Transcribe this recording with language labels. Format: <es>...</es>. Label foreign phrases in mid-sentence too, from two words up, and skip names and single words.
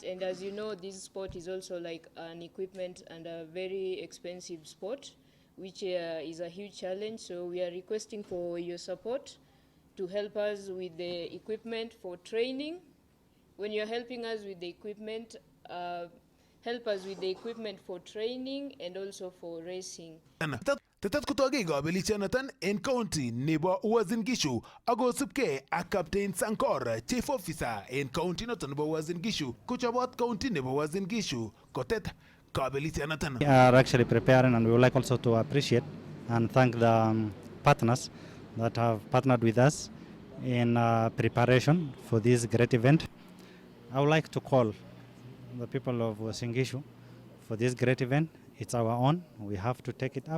<en>And as you know, this sport is also like an equipment and a very expensive sport, which is a huge challenge. So we are requesting for your support to help us with the equipment for training. When you're helping us with the equipment, help us with the equipment for training and also for racing.</en> <kln>Tetet kutoki kabelisyonoton en county nebo Uasin Gishu akosubkei ak Captain Sankor,</kln> <en>Chief Officer</en> <kln>en county noton nebo Uasin Gishu, kochobot county nebo Uasin Gishu kotet kabelisyonoton.</kln> <en>We are actually preparing, and we would like also to appreciate and thank the partners that have partnered with us in preparation for this great event. I would like to call the people of Uasin Gishu for this great event. It's our own. We have to take it up.</en>